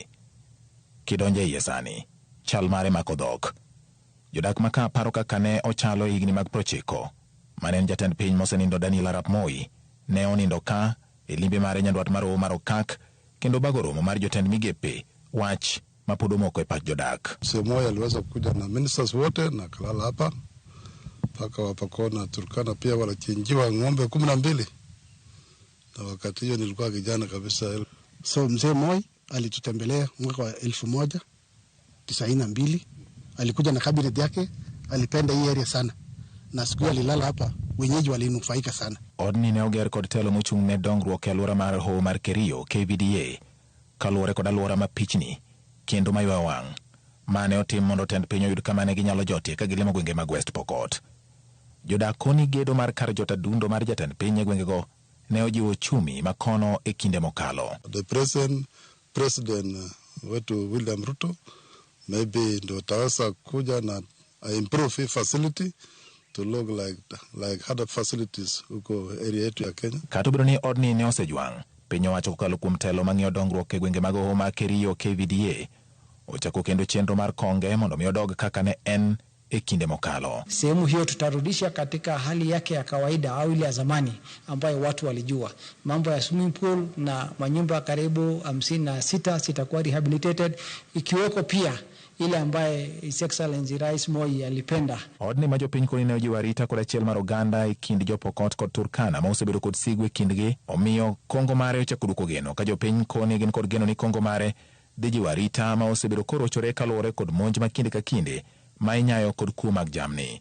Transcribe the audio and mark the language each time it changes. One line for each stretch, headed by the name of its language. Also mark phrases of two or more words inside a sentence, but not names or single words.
Luo (Kenya and Tanzania): Kidonje iye sani, chal mare mako dhok. Jodak maka paro kaka ne ochalo e higni mag 90 mane en jatend piny mosenindo Daniel Arap Moi ne onindo ka e limbe mare nyandwat mar mar okak kendo bago romo mar jotend migepe wach mapod omoko e pach jodak.
Swahili: Moi aliweza kuja na ministers wote na kalala hapa paka wapakona Turkana pia walachinjiwa ng'ombe 12. Na wakati hiyo nilikuwa kijana kabisa. So mzee Moi alitutembelea mwaka wa 1992. Alikuja na cabinet yake, alipenda hii area sana. Na siku alilala hapa, wenyeji walinufaika sana.
Luo (Kenya and Tanzania): Odni ne oger kod telo mochung' ne dongruok e alwora mar ho mar Kerio KVDA kaluwore kod alwora ma pichni kendo maywa wang' mane otim mondo tend piny oyud kama ne ginyalo jotie ka gilimo gwenge mag West Pokot. Jodak koni gedo mar kar jot adundo mar jatend piny e gwengego ne ojiwo chumi makono e kinde mokalo.
English: The president wetu William Ruto maybe
Swahili: ndo taweza kuja na
English: improve facility to look like other facilities huko area
Swahili: yetu ya
English: Kenya.
Luo (Kenya and Tanzania): Kata obedo ni odni ne osejwang', piny owacho kokalo kuom telo mang'iyo dongruok e gwenge mag hoho ma Kerio KVDA ochako kendo chenro mar konge mondo mi odog kaka ne en e kinde mokalo.
Swahili: Sehemu hiyo tutarudisha katika hali yake ya kawaida au ile ya zamani ambayo watu walijua. Mambo ya
English: swimming pool
Swahili: na manyumba karibu 56 zitakuwa rehabilitated, ikiweko pia ile ambaye
English: His Excellency
Swahili: Rais Moi alipenda.
Luo (Kenya and Tanzania): Odni ma jopiny koni ne ojiwo arita kod achiel mar oganda e kind jopokot kod Turkana ma osebedo kod sigu e kindgi, omiyo kongo mare ochako duoko geno ka jopiny koni gin kod geno ni kongo mare dhi jiwo arita ma osebedo korochore kaluwore kod monj ma kinde ka kinde ma inyayo kod kuo mag jamni.